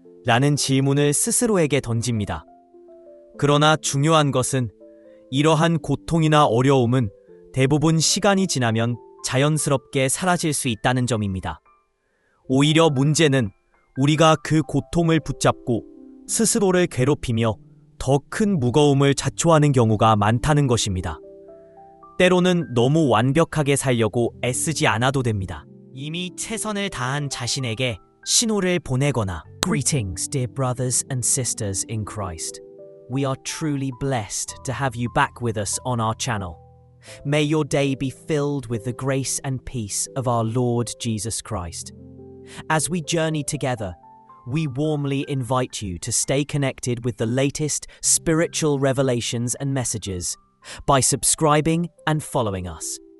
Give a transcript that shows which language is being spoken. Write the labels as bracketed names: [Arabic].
[Korean] 라는 질문을 스스로에게 던집니다. 그러나 중요한 것은 이러한 고통이나 어려움은 대부분 시간이 지나면 자연스럽게 사라질 수 있다는 점입니다. 오히려 문제는 우리가 그 고통을 붙잡고 스스로를 괴롭히며 더 큰 무거움을 자초하는 경우가 많다는 것입니다. 때로는 너무 완벽하게 살려고 애쓰지 않아도 됩니다. 이미 최선을 다한 자신에게 신호를 보내거나 [English] Greetings, dear brothers and sisters in Christ. We are truly blessed to have you back with us on our channel. May your day be filled with the grace and peace of our Lord Jesus Christ. As we journey together, we warmly invite you to stay connected with the latest spiritual revelations and messages by subscribing and following us.